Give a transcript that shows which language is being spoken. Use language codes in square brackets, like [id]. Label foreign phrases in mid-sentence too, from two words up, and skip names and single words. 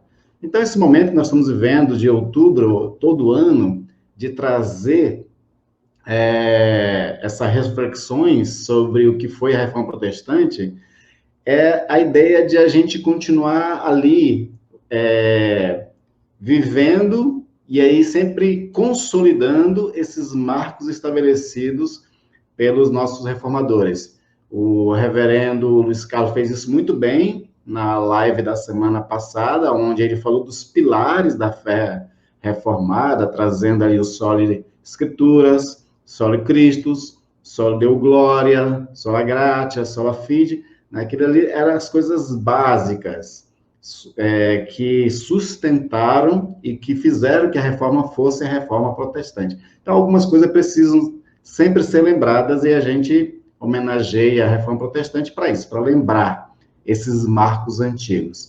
[pt] Então, esse momento que nós estamos vivendo, de outubro, todo ano, de trazer essas reflexões sobre o que foi a Reforma Protestante, é a ideia de a gente continuar ali vivendo e aí sempre consolidando esses marcos estabelecidos pelos nossos reformadores. O reverendo Luiz Carlos fez isso muito bem na live da semana passada, onde ele falou dos pilares da fé reformada, trazendo ali o [la] soli Escrituras, soli Christus, soli Deo Gloria, sola Gratia, sola Fide. [pt] Aquilo ali eram as coisas básicas que sustentaram e que fizeram que a reforma fosse a reforma protestante. Então, algumas coisas precisam sempre ser lembradas e a gente homenageia a reforma protestante para isso, para lembrar esses marcos antigos.